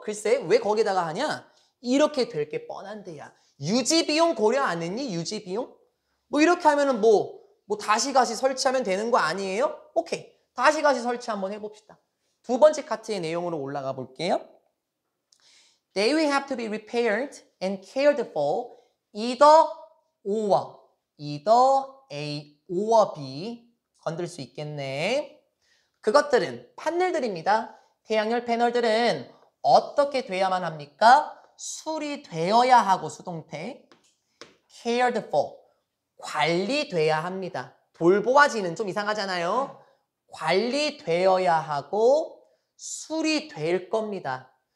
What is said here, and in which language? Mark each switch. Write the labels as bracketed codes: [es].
[ko] 글쎄, 왜 거기다가 하냐? 이렇게 될 게 뻔한데야. 유지비용 고려 안 했니? 유지비용? 뭐 이렇게 하면은 뭐 뭐 다시 설치하면 되는 거 아니에요? 오케이. 다시 설치 한번 해봅시다. 두 번째 카트의 내용으로 올라가 볼게요. [en] They will have to be repaired and cared for either [ko] O와 [en] A or B [ko] 건들 수 있겠네. 그것들은 판넬들입니다. 태양열 패널들은 어떻게 돼야만 합니까? 수리되어야 하고 수동태 cared for 관리돼야 합니다. 돌보아지는 좀 이상하잖아요. 관리되어야 하고 수리될 겁니다.